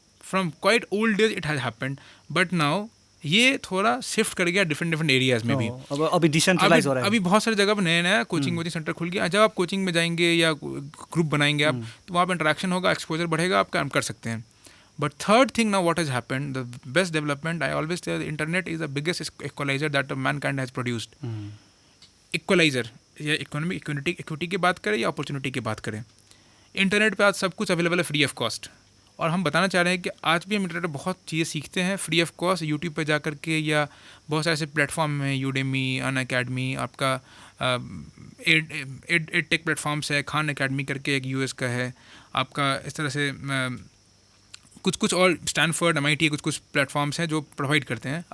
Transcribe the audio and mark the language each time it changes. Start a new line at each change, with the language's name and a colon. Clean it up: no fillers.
English: from quite old days it has happened, but now
Hindi: ये थोड़ा shift कर गया डिफरेंट एरियाज में भी। अभी डिसेंट्रलाइज हो रहा है। अभी बहुत सारी जगह पर नया कोचिंग सेंटर खुल गया। जब आप कोचिंग में जाएंगे या ग्रुप बनाएंगे आप, तो वहाँ पर इंटरेक्शन होगा, एक्सपोजर बढ़ेगा, आप काम कर सकते हैं।
English: But third thing now what has happened, the best development, I always say the internet is the biggest equalizer that mankind has produced.
Hindi: Equalizer, या इकोनॉमिक इक्विटी की बात करें या अपॉर्चुनिटी की बात करें, इंटरनेट पे आज सब कुछ अवेलेबल है फ्री ऑफ कॉस्ट। और हम बताना चाह रहे हैं कि आज भी हम इंटरनेट पर बहुत चीज़ें सीखते हैं फ्री ऑफ कॉस्ट, यूट्यूब पे जा कर के, या बहुत सारे ऐसे प्लेटफॉर्म हैं, यूडेमी, अनअकैडमी, आपका एड टेक प्लेटफॉर्म्स है, खान अकेडमी करके एक US का है आपका, इस तरह से कुछ और स्टैनफोर्ड, MIT, कुछ प्लेटफॉर्म्स हैं जो प्रोवाइड करते हैं।